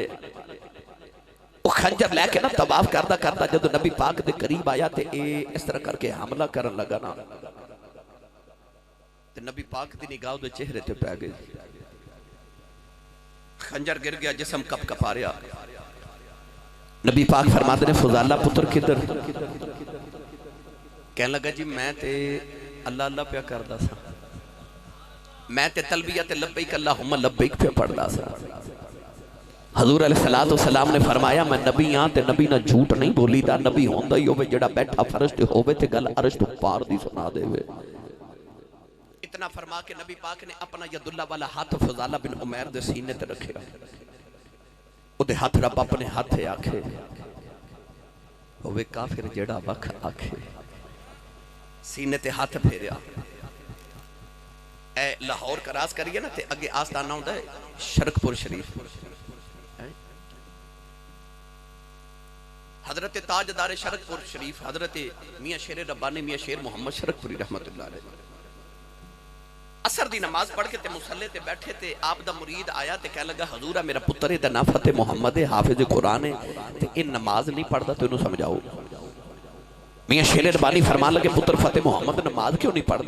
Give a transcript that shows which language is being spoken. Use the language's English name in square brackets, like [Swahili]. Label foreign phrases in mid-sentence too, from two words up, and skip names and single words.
[Punjabi] او خنجر لے کے نا طواف کردا کردا جدوں نبی پاک دے قریب آیا تے اس طرح کر کے حملہ کرن لگا نا تے نبی پاک دی نگاہ دے چہرے تے پے گئی. خنجر گر گیا، جسم کپ کپا رہا. نبی پاک فرماتے نے فضالہ پتر کدھر? کہنے لگا جی میں تے اللہ اللہ پے کردا سا، میں تے تلبیہ تے [Arabic] لبيك اللهم لبيك [Punjabi] پے پڑھدا سا. حضور [Arabic] عليه الصلاة والسلام [Punjabi] نے فرمایا میں نبی ہاں تے نبی نا جھوٹ نہیں بولی دا. نبی ہوندا ہی ہووے جیہڑا بیٹھا فرش تے ہووے تے گل عرش تو پار دی سنا دیوے. اتنا فرما کے نبی پاک نے اپنا یداللہ والا ہاتھ فضالہ بن عمیر دے سینے تے رکھیا. اوہدے ہاتھ رب اپنے ہاتھ آکھے ہووے کافر جیہڑا وکھ آکھے. سینے تے ہاتھ پھیریا. ایہ لاہور کراس کریے نا تے اگے آستانہ ہوندا ہے شرقپور شریف. حضرت تاجدار شرقپور شریف حضرت میاں شیر ربانی میاں شیر محمد شرقپوری [Arabic] رحمة الله عليه [Punjabi] عصر دی نماز پڑھ کے تے مصلے تے بیٹھے تے آپ دا مرید آیا تے کہہ لگا حضورا میرا پتر دا نام فتح محمد ہے، حافظ قرآن ہے تے ان نماز نہیں پڑھدا تو انہوں سمجھاؤ. میاں شیر ربانی فرمان لگے پتر فتح محمد نماز کیوں نہیں پڑھدا?